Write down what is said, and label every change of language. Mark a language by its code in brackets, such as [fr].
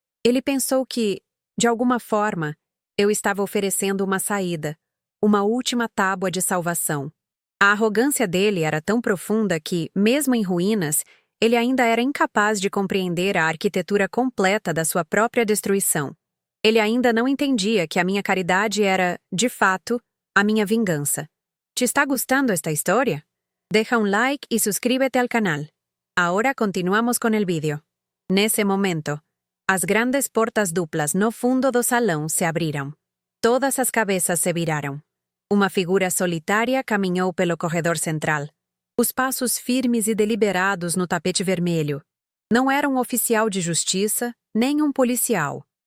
[pt] Ele pensou que, de alguma forma, eu estava oferecendo uma saída, uma última tábua de salvação. A arrogância dele era tão profunda que, mesmo em ruínas, ele ainda era incapaz de compreender a arquitetura completa da sua própria destruição. Ele ainda não entendia que a minha caridade era, de fato, a minha vingança. [es] ¿Te está gustando esta historia? Deja un like y suscríbete al canal. Ahora continuamos con el vídeo. [pt] Nesse momento, as grandes portas duplas no fundo do salão se abriram. Todas as cabeças se viraram. Uma figura solitária caminhou pelo corredor central. Os passos firmes e deliberados no tapete vermelho. Não era um oficial de justiça, nem um policial.